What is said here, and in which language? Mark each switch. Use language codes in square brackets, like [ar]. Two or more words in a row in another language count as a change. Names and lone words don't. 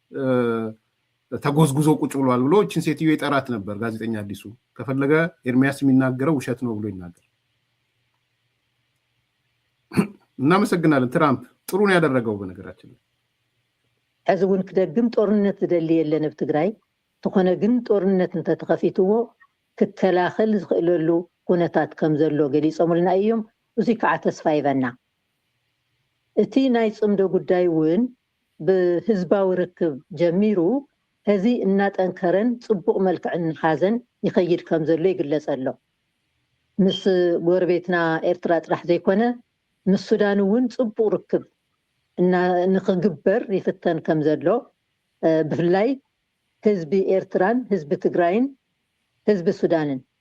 [am] ተጎዝጉዞ ቁጭ ብሏል ብሎ እችን ሴትዮ የጠራት ነበር ጋዜጠኛ አዲሱ። ከፈለገ ኤርሚያስ የሚናገረው ውሸት ነው ብሎ ይናገር። እናመሰግናለን። ትራምፕ ጥሩ ነው ያደረገው። በነገራችን ላይ [ti] ሕዚ እውን ክደግም ጦርነት ዝደሊ የለን ኣብ ትግራይ ተኾነ ግን ጦርነት እንተተኸፊትዎ ክከላኸል ዝኽእለሉ ኩነታት ከም ዘሎ ገሊፆምልና እዮም። እዙይ ከዓ ተስፋ ይበና። እቲ ናይ ፅምዶ ጉዳይ እውን ብህዝባዊ ርክብ ጀሚሩ ሕዚ እናጠንከረን ፅቡቕ መልክዕ እናሓዘን ይኸይድ ከም ዘሎ ይግለፅ ኣሎ። ምስ ጎረቤትና ኤርትራ ጥራሕ ዘይኮነ ምስ ሱዳን እውን ፅቡቕ ርክብ ንክግበር ይፍተን ከም ዘሎ ብፍላይ ህዝቢ ኤርትራን ህዝቢ ትግራይን ህዝቢ ሱዳንን